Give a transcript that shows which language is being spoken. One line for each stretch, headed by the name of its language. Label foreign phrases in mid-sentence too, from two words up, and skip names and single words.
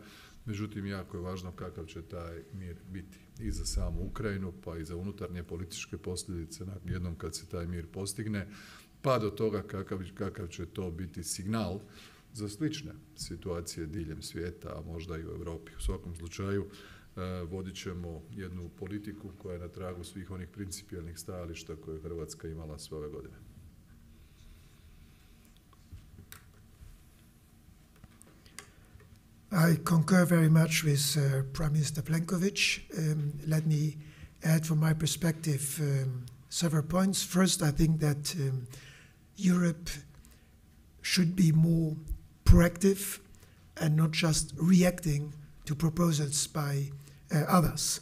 Croatian: Međutim, jako je važno kakav će taj mir biti i za samu Ukrajinu, pa i za unutarnje političke posljedice jednom kad se taj mir postigne, pa do toga kakav će to biti signal za slične situacije diljem svijeta, a možda i u Europi. U svakom slučaju, vodit ćemo jednu politiku koja je na tragu svih onih principijelnih stajališta koje je Hrvatska imala sve ove godine.
English: I concur very much with Prime Minister Plenković. Let me add from my perspective several points. First, I think that Europe should be more proactive and not just reacting to proposals by others.